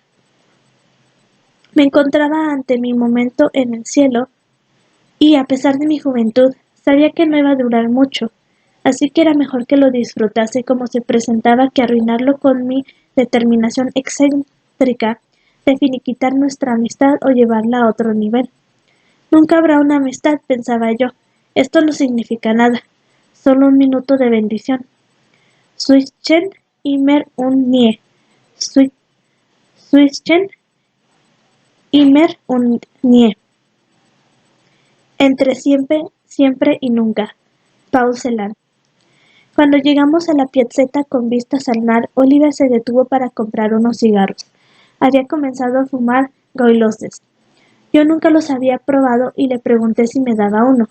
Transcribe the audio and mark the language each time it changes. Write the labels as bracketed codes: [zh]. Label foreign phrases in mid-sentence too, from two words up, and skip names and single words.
[es] Me encontraba ante mi momento en el cielo y, a pesar de mi juventud, sabía que no iba a durar mucho, así que era mejor que lo disfrutase como se presentaba que arruinarlo con mi determinación excéntrica de finiquitar nuestra amistad o llevarla a otro nivel. Nunca habrá una amistad, pensaba yo. Esto no significa nada. Solo un minuto de bendición. [de] Switchen immer und nie. Switchen immer und nie. [es] Entre siempre y nunca. Paul Celan. Cuando llegamos a la piazzetta con vistas al mar, Oliver se detuvo para comprar unos cigarros. Había comenzado a fumar goiloses. Yo nunca los había probado y le pregunté si me daba uno.